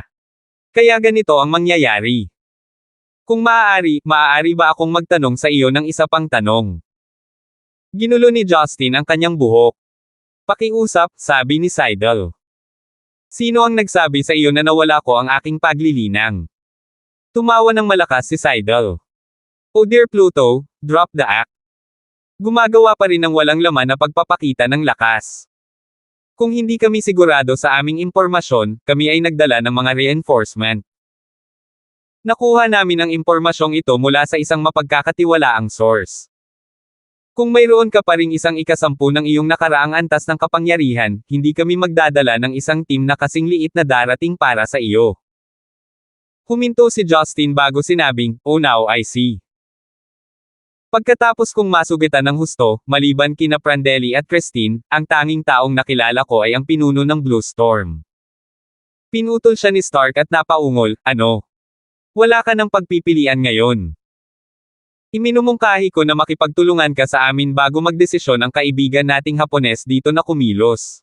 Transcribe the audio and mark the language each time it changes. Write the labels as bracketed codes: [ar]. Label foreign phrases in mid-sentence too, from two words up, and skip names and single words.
[tl] Kaya ganito ang mangyayari. Kung maaari ba akong magtanong sa iyo ng isa pang tanong? Ginulo ni Justin ang kanyang buhok. Pakiusap, sabi ni Seidel. Sino ang nagsabi sa iyo na nawala ko ang aking paglilinang? Tumawa ng malakas si Seidel. [en] Oh dear Pluto, drop the act. [tl] Gumagawa pa rin ng walang laman na pagpapakita ng lakas. Kung hindi kami sigurado sa aming impormasyon, kami ay nagdala ng mga reinforcement. Nakuha namin ang impormasyong ito mula sa isang mapagkakatiwalaang source. Kung mayroon ka pa ring isang ikasampu ng iyong nakaraang antas ng kapangyarihan, hindi kami magdadala ng isang team na kasing liit na darating para sa iyo. Huminto si Justin bago sinabing, [en] oh now I see. [tl] Pagkatapos kong masugitan ng husto, maliban kina Prandelli at Christine, ang tanging taong nakilala ko ay ang pinuno ng Blue Storm. Pinutol siya ni Stark at napaungol, ano? Wala ka ng pagpipilian ngayon. Iminumungkahi ko na makipagtulungan ka sa amin bago magdesisyon ang kaibigan nating Hapones dito na kumilos.